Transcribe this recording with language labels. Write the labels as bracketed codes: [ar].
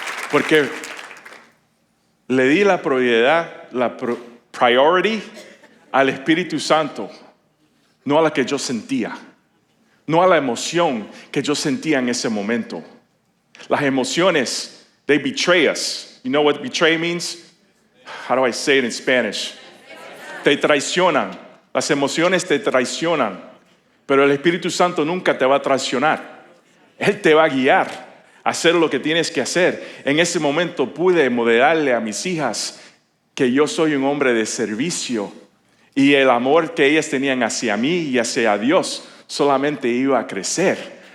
[es] Porque le di la prioridad, priority al Espíritu Santo, no a la que yo sentía, no a la emoción que yo sentía en ese momento. Las emociones, [en] they betray us. You know what betray means? How do I say it in Spanish? [es] Te traicionan. Las emociones te traicionan. Pero el Espíritu Santo nunca te va a traicionar. Él te va a guiar a hacer lo que tienes que hacer. En ese momento pude modelarle a mis hijas que yo soy un hombre de servicio. Y el amor que ellas tenían hacia mí y hacia Dios solamente iba a crecer.